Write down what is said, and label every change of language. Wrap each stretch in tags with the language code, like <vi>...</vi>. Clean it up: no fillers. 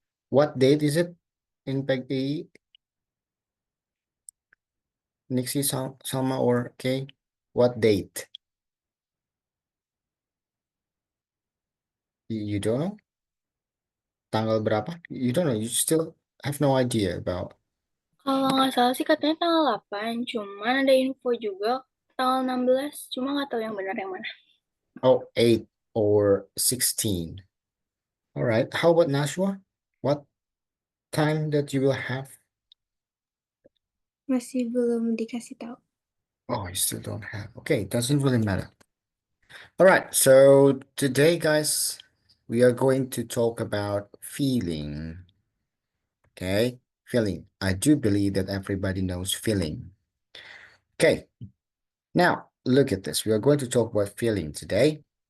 <en>What date is it in PEGI, Nixie, Salma, or Kay? What date? You don't know?</en> <id>Tanggal berapa?</id> <en>You don't know. You still have no idea about.</en> <id>Kalau nggak salah sih katanya tanggal 8, cuman ada info juga tanggal 16, cuma nggak tahu yang benar yang mana.</id> <en>Oh, 8 or 16. All right. How about Nashwa? What time that you will have?</en> <id>Masih belum dikasih tahu.</id> <en>Oh, you still don't have. Okay, it doesn't really matter. All right. So today, guys, we are going to talk about feeling. Okay, feeling. I do believe that everybody knows feeling. Okay, now look at this. We are going to talk about feeling today.</en>